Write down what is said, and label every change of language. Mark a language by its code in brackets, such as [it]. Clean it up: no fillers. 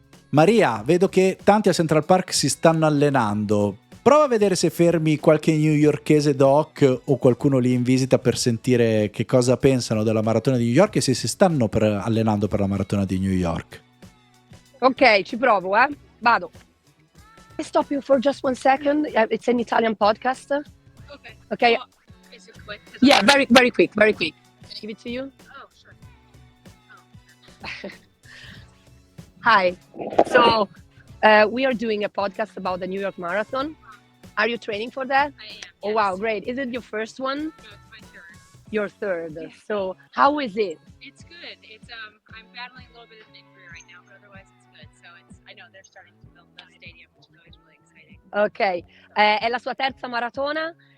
[it] Maria, vedo che tanti a Central Park si stanno allenando. Prova a vedere se fermi qualche newyorkese doc o qualcuno lì in visita per sentire che cosa pensano della maratona di New York e se si stanno allenando per la maratona di New York. Ok, ci provo, vado. [en] I stop you for just 1 second. It's an Italian podcast. Okay. Well, is it quick? Yeah, very, very quick, very quick. Can I give it to you? Oh, sure. Hi. So, we are doing a podcast about the New York Marathon. Are you training for that? I am. Oh, yes. wow, great. Is it your first one? No, it's my third. Your third. Yeah. So, how is it? It's good. It's I'm battling a little bit of an injury right now, but otherwise it's good. So I know they're starting to build the stadium, which is always really exciting. [it] Ok, è la sua terza maratona.